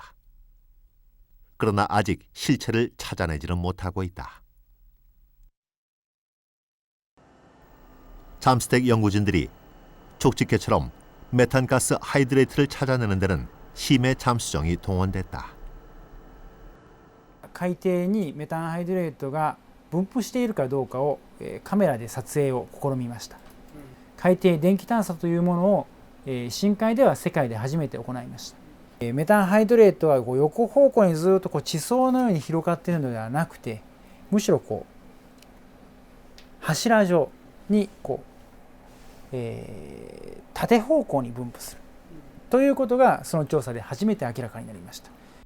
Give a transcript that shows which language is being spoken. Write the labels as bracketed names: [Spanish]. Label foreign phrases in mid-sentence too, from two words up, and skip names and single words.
[Korean] 그러나 아직 실체를 찾아내지는 못하고 있다. 잠스텍 연구진들이 족집게처럼 메탄가스 하이드레이트를 찾아내는 데는 심해 잠수정이 동원됐다. [Japanese] 海底にメタンハイドレートが分布しているかどうかをカメラで撮影を試みました。海底電気探査というものを深海では世界で初めて行いました。メタンハイドレートはこう横方向にずっとこう地層のように広がっているのではなくて、むしろこう柱状にこう、縦方向に分布するということがその調査で初めて明らかになりました。